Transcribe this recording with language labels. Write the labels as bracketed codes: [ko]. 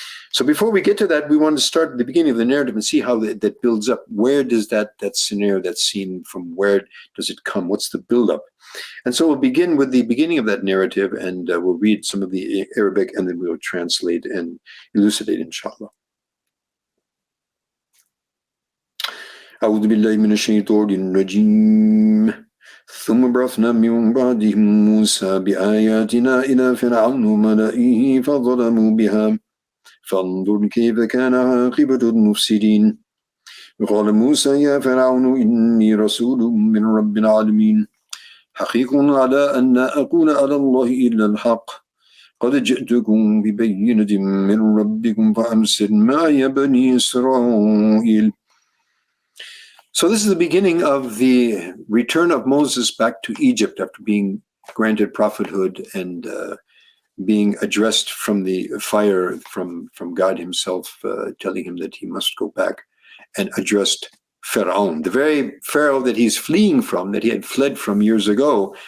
[en] So before we get to that, we want to start at the beginning of the narrative and see how that builds up. Where does that scenario, that scene, from where does it come? What's the buildup? And so we'll begin with the beginning of that narrative, and we'll read some of the Arabic, and then we'll translate and elucidate, inshallah. [ar] أعوذ بالله من الشيطان الرجيم ثم بعثنا من بعدهم موسى بآياتنا إلى فرعون وملئه فظلموا بها فانظر كيف كان عاقبة المفسدين قال موسى يا فرعون إني رسول من رب العالمين حقيق على أن لا أقول على الله إلا الحق قد جئتكم ببينة من ربكم فأرسل معي بني إسرائيل. [en] So this is the beginning of the return of Moses back to Egypt after being granted prophethood and being addressed from the fire from God himself, telling him that he must go back and addressed Pharaoh, the very Pharaoh that he's fleeing from, that he had fled from years ago.